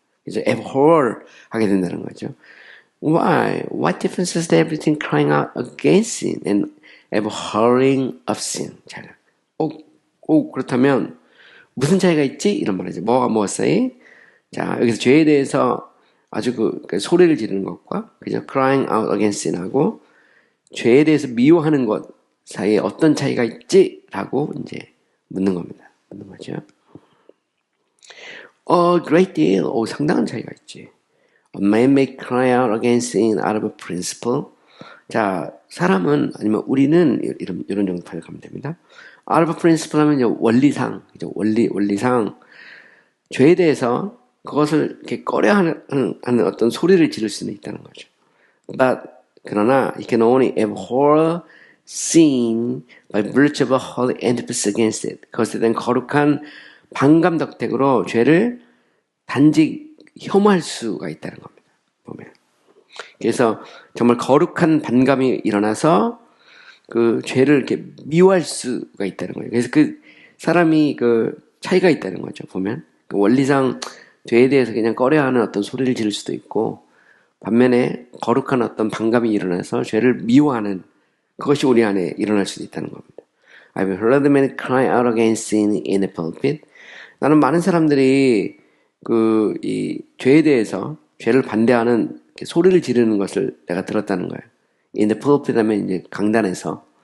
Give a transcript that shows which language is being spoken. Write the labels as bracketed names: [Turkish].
[Korean] 그래서 abhor 하게 된다는 거죠. [English] Why? What difference is there between crying out against sin and abhorring of sin? [Korean] 잘. 그렇다면 무슨 차이가 있지? 이런 말이죠. 뭐가 무엇이? 자, 여기서 죄에 대해서 아주 그 소리를 지르는 것과 그죠? [English] crying out against sin [Korean] 하고 죄에 대해서 미워하는 것 사이에 어떤 차이가 있지? 라고 이제 묻는 겁니다. 묻는 거죠. [English] Great deal. [Korean] 상당한 차이가 있지. [English] A man may cry out against sin out of a principle. [Korean] 자, 사람은, 아니면 우리는, 이런 정도 번역하면 됩니다. [English] out of a principle [Korean] 하면 이제 원리상, 원리상, 죄에 대해서 그것을 이렇게 꺼려하는 어떤 소리를 지를 수는 있다는 거죠. 그러나, [English] it can only abhor sin by virtue of a holy emphasis against it. [Korean] 그것에 대한 거룩한 반감 덕택으로 죄를 단지 혐오할 수가 있다는 겁니다. 보면. 그래서 정말 거룩한 반감이 일어나서 그 죄를 이렇게 미워할 수가 있다는 거예요. 그래서 그 사람이 차이가 있다는 거죠. 보면. 원리상 죄에 대해서 그냥 꺼려하는 어떤 소리를 지를 수도 있고 반면에 거룩한 어떤 반감이 일어나서 죄를 미워하는 그것이 우리 안에 일어날 수도 있다는 겁니다. [English] I've heard men cry out against sin in the pulpit. [Korean] 나는 많은 사람들이 이 죄에 대해서 죄를 반대하는 소리를 지르는 것을 내가 들었다는 거예요. [English] In the pulpit [Korean] 하면 이제 강단에서.